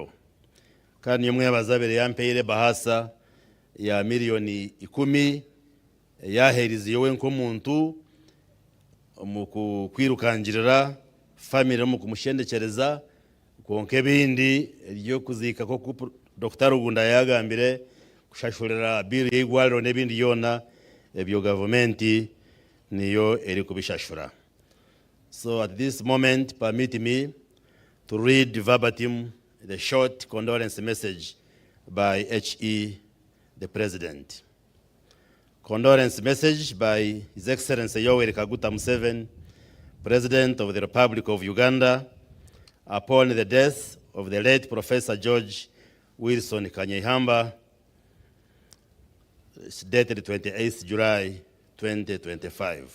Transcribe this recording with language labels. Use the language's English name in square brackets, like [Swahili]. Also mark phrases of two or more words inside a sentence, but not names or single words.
[Chiga] Kandi niyo mwebaza abere yampeire bahasa ya miliyoni 10 yaherize yowe nk'omuntu omu kwirukangirira family omu kumushendekereza konka ebindi ryo kuziika ko Dr. Rugunda yagambire kushashurira bill y'igwariro n'ebindi yona ebyo gavumenti niyo eri kubishashura. [English] So at this moment permit me to read verbatim the short condolence message by HE the President. Condolence message by His Excellency Yoweri Kaguta Museveni, President of the Republic of Uganda, upon the death of the late Professor George Wilson Kanyeihamba, dated 28th July 2025.